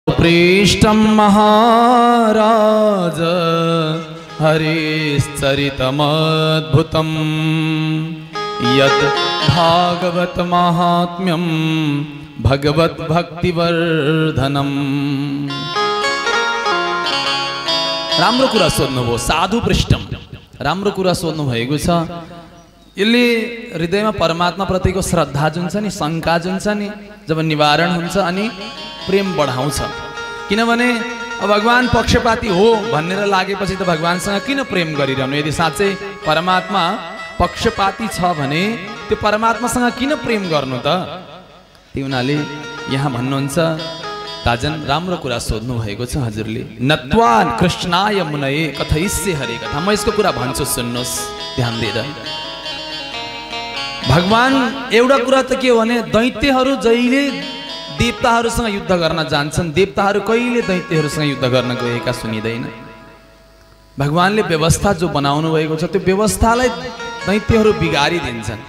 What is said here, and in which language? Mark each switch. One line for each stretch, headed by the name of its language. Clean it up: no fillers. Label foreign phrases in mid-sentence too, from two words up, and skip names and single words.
Sanskrit: पृष्ठं महाराज हरिश्चरितमद्भुतं यद् भागवत महात्म्यं भगवत भक्तिवर्धनम्।
Nepali: राम्रो कुरा सोध्नुभयो,
Sanskrit: साधु पृष्ठम
Nepali: राम्रो कुरा सोध्नु भएको छ। यसले हृदयमा परमात्मा प्रतिको श्रद्धा जुन छ नि, शंका जुन छ नि, जब निवारण हुन्छ अनि प्रेम बढाउँछ। किनभने भगवान पक्षपाती हो भनेर लागेपछि त भगवानसँग किन प्रेम गरिरहनु? यदि साँच्चै परमात्मा पक्षपाती छ भने त्यो परमात्मासँग किन प्रेम गर्नु त? त्यो हुनाले यहाँ भन्नुहुन्छ, राजन राम्रो कुरा सोध्नु भएको छ हजुरले।
Sanskrit: नत्वा कृष्णाय मुनये कथयिष्ये हरे कथा।
Nepali: म यसको कुरा भन्छु, सुन्नुहोस् ध्यान दिएर। भगवान एउटा कुरा त के हो भने, दैत्यहरू जहिले देवताहरूसँग युद्ध गर्न जान्छन्, देवताहरू कहिले दैत्यहरूसँग युद्ध गर्न गएका सुनिँदैन। भगवानले व्यवस्था जो बनाउनु भएको छ त्यो व्यवस्थालाई दैत्यहरू बिगारिदिन्छन्।